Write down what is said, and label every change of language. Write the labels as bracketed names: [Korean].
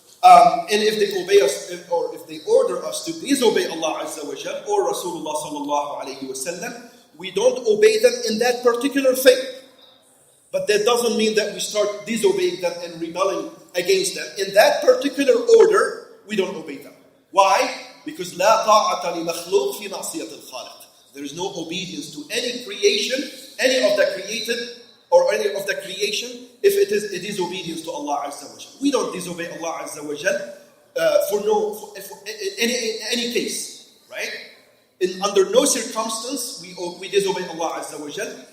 [English] And if they obey us, or if they order us to disobey Allah Azza wa Jal or Rasulullah sallallahu alayhi wa sallam, we don't obey them in that particular thing. But that doesn't mean that we start disobeying them and rebelling against them. In that particular order, we don't obey them. Why? Because [Arabic] لا طاعة لمخلوق في معصية الخالق. [English] There is no obedience to any creation, any of the created or any of the creation, if it is obedience to Allah Azza wa Jal. We don't disobey Allah Azza wa Jal for any case, right? under no circumstance we disobey Allah Azza wa Jal.